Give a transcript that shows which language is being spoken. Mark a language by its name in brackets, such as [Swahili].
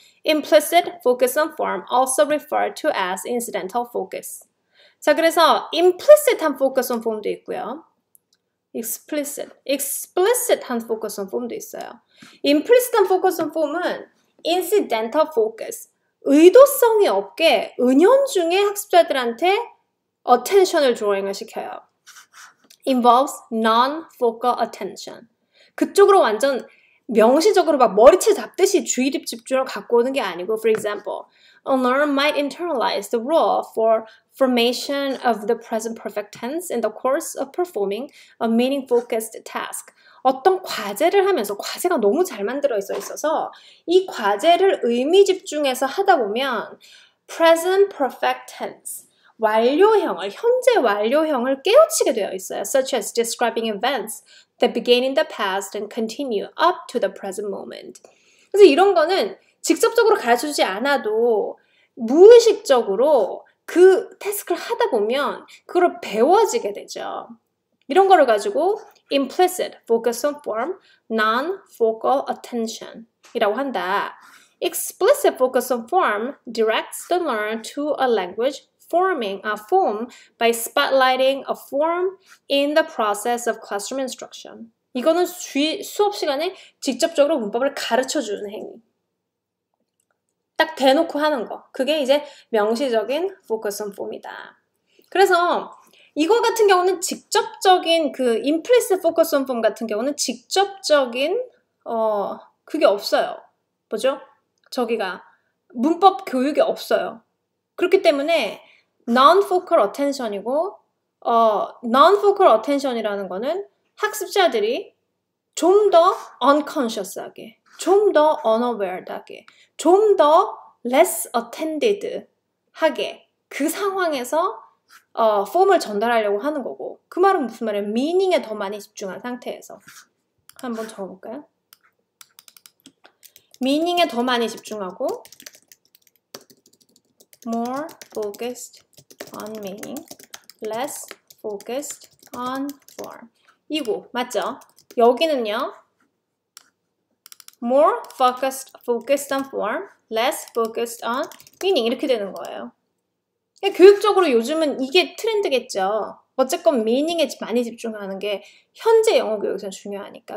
[English] Implicit focus on form also referred to as incidental focus. [Korean] 자 그래서 implicit한 focus on form도 있고요. explicit한 focus on form도 있어요. implicit한 focus on form은 incidental focus, 의도성이 없게 은연중에 학습자들한테 attention을 drawing을 시켜요. [English] involves non-focal attention. [Korean] 그쪽으로 완전 명시적으로 막 머리채 잡듯이 주의력 집중을 갖고 오는 게 아니고 [English] for example, a learner might internalize the role for formation of the present perfect tense in the course of performing a meaning-focused task. [Korean] 어떤 과제를 하면서 과제가 너무 잘 만들어 있어서 이 과제를 의미 집중해서 하다 보면 present perfect tense, 완료형을, 현재 완료형을 깨우치게 되어 있어요. [English] Such as describing events that began in the past and continue up to the present moment. [Korean] 그래서 이런 거는 직접적으로 가르쳐주지 않아도 무의식적으로 그 태스크를 하다 보면 그걸 배워지게 되죠. 이런 거를 가지고 implicit focus on form, non-focal attention 이라고 한다. [English] Explicit focus on form directs the learner to a language forming a form by spotlighting a form in the process of classroom instruction. [Korean] 이거는 수업 시간에 직접적으로 문법을 가르쳐주는 행위. 딱 대놓고 하는 거. 그게 이제 명시적인 focus on form이다. 그래서 이거 같은 경우는 직접적인 그 implicit focus on form 같은 경우는 직접적인 그게 없어요. 뭐죠? 저기가 문법 교육이 없어요. 그렇기 때문에 non-focal attention이고 non-focal attention이라는 거는 학습자들이 좀 더 unconscious하게, 좀 더 unaware하게, 좀 더 less attended 하게 그 상황에서 폼을 전달하려고 하는 거고 그 말은 무슨 말이에요? meaning에 더 많이 집중한 상태에서 한번 적어볼까요? meaning에 더 많이 집중하고 [English] more focused on meaning, less focused on form. [Korean] 이거 맞죠? 여기는요. [English] more focused on form, less focused on meaning [Korean] 이렇게 되는 거예요. 교육적으로 요즘은 이게 트렌드겠죠. 어쨌건 meaning에 많이 집중하는 게 현재 영어 교육에서 중요하니까.